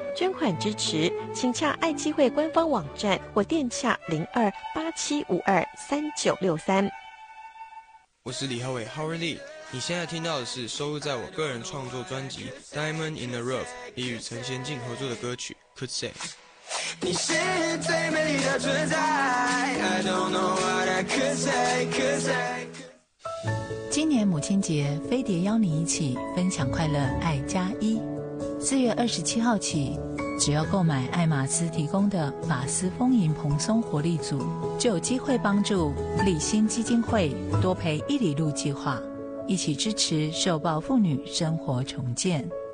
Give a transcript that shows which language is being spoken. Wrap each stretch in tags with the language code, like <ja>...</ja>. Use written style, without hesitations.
<zh>捐款支持，请洽爱基会官方网站或电洽02-8752-3963。我是李浩伟 Howard Lee， 你现在听到的是收录在我个人创作专辑 Diamond in the Rough 里与陈贤进合作的歌曲 Could Say。你是最美丽的存在，</zh> <en>I don't know what I could say,</en> <zh>could say。今年母亲节，飞碟邀你一起分享快乐爱加一。 4月27号起，只要购买爱马斯提供的法斯丰盈蓬松活力组，就有机会帮助立新基金会多陪一里路计划，一起支持受暴妇女生活重建。</zh>